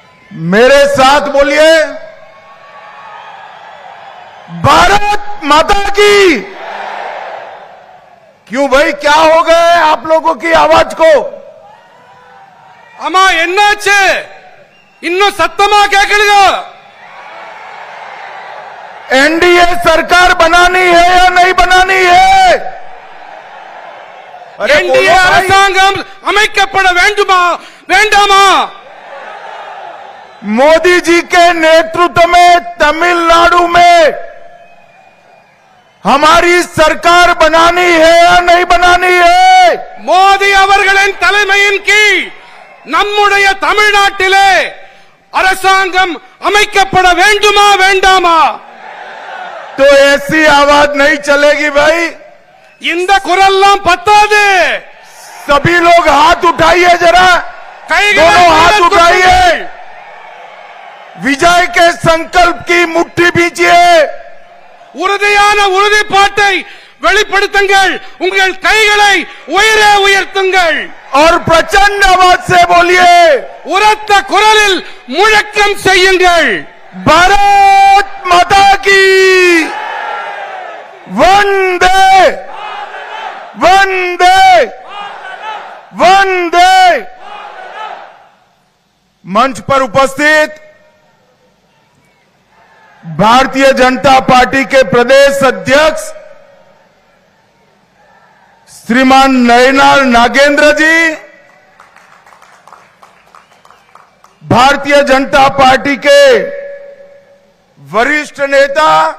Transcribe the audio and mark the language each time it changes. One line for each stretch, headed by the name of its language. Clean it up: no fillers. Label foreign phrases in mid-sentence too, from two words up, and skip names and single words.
Hindi: मेरे साथ बोलिए, भारत माता की। क्यों भाई, क्या हो गए आप लोगों की आवाज को?
Tamil: அம்மா என்னாச்சு இன்னும் சத்தமா கேட்கலையா?
Hindi: एनडीए सरकार बनानी है या नहीं बनानी है?
Tamil: एनडीए அரசாங்கம் அமைக்கப்பட வேண்டுமா வேண்டாமா?
Hindi: मोदी जी के नेतृत्व में तमिलनाडु में हमारी सरकार बनानी है या नहीं बनानी है?
Tamil: மோடி அவர்களின் தலைமையின் கீழ் நம்முடைய தமிழ்நாட்டிலே அரசாங்கம் அமைக்கப்பட வேண்டுமா வேண்டாமா?
Hindi: तो ऐसी आवाज नहीं चलेगी भाई।
Tamil: இந்த குரல்லாம் பத்தாது।
Hindi: सभी लोग हाथ उठाइए, जरा दोनों हाथ उठाइए, विजय के संकल्प की मुट्ठी भींचिए,
Tamil: உறுதியான உறுதிப்பாட்டை வெளிப்படுத்துங்கள், உங்கள் கைகளை உயரே உயர்த்துங்கள்
Hindi: और प्रचंड आवाज से बोलिए,
Tamil: உரத்த குரலில் முழக்கம் செய்யுங்கள்,
Hindi: भारत माता की वंदे वंदे वंदे। मंच पर उपस्थित भारतीय जनता पार्टी के प्रदेश अध्यक्ष श्रीमान नयनार नागेंद्र जी, भारतीय जनता पार्टी के वरिष्ठ नेता